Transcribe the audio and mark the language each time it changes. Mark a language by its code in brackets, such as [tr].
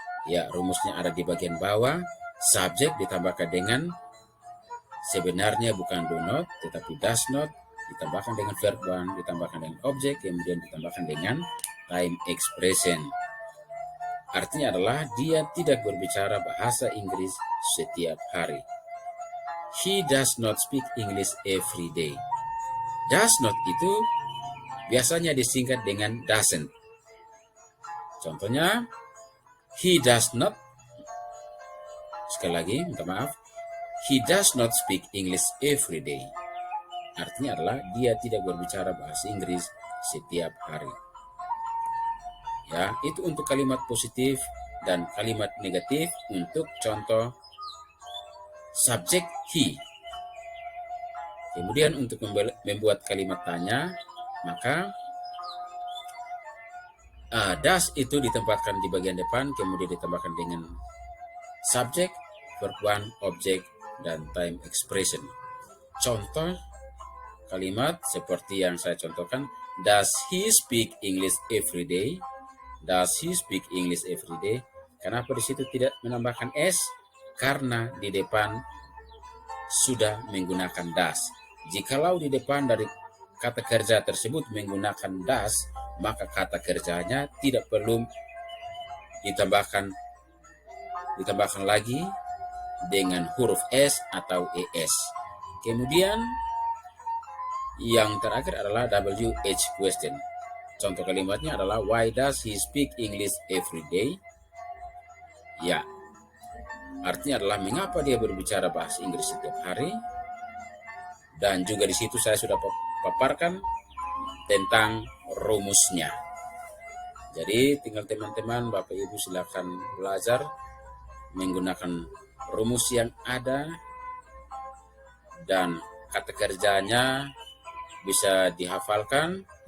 [id] Ya, rumusnya ada di bagian bawah. Subjek ditambahkan dengan sebenarnya bukan do not, tetapi does not, ditambahkan dengan verb one, ditambahkan dengan objek, kemudian ditambahkan dengan time expression. Artinya adalah dia tidak berbicara bahasa Inggris setiap hari. [en] He does not speak English every day. Does not [id] itu biasanya disingkat dengan [en] doesn't. [id] Contohnya, [en] he does not, [id] sekali lagi, minta maaf, [en] he does not speak English every day. [id] Artinya adalah dia tidak berbicara bahasa Inggris setiap hari. Ya, itu untuk kalimat positif dan kalimat negatif untuk contoh subjek he. Kemudian untuk membuat kalimat tanya, maka does itu ditempatkan di bagian depan, kemudian ditambahkan dengan subjek, verb one, objek, dan time expression. Contoh kalimat seperti yang saya contohkan, [en] does he speak English every day? Does he speak English every day? [id] Kenapa di situ tidak menambahkan s? Karena di depan sudah menggunakan does. Jikalau di depan dari kata kerja tersebut menggunakan does, maka kata kerjanya tidak perlu ditambahkan lagi dengan huruf s atau es. Kemudian yang terakhir adalah WH question. Contoh kalimatnya adalah, [en] why does he speak English every day? [id] Ya, artinya adalah mengapa dia berbicara bahasa Inggris setiap hari. Dan juga di situ saya sudah paparkan tentang rumusnya. Jadi tinggal teman-teman, Bapak Ibu silakan belajar menggunakan rumus yang ada, dan kata kerjanya bisa dihafalkan.